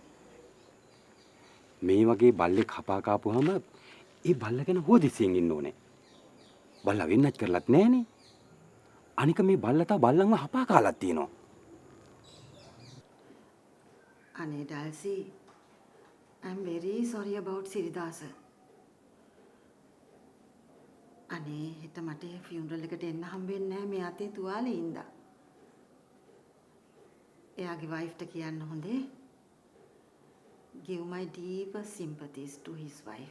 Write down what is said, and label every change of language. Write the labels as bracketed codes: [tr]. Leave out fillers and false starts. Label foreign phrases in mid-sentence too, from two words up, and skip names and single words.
[si] මේ වගේ බල්ලෙක් හපා කාපුවාම ඒ බල්ල ගැන හොදිසියෙන් ඉන්න ඕනේ. බල්ලා වෙන්නත් කරලත් නෑනේ. අනික මේ බල්ලා තව බල්ලන්ව හපා කාලක් තියෙනවා. අනේ ඩල්සි [en] I'm very sorry about [si] සිරිදාස. අනේ හෙට මට ෆියුනරල් එකට එන්න හම්බෙන්නේ නැහැ මේ අතේ තුවාලේ ඉඳලා. එයාගේ වයිෆ්ට කියන්න හොඳේ. [en] Give my deepest sympathies to his wife.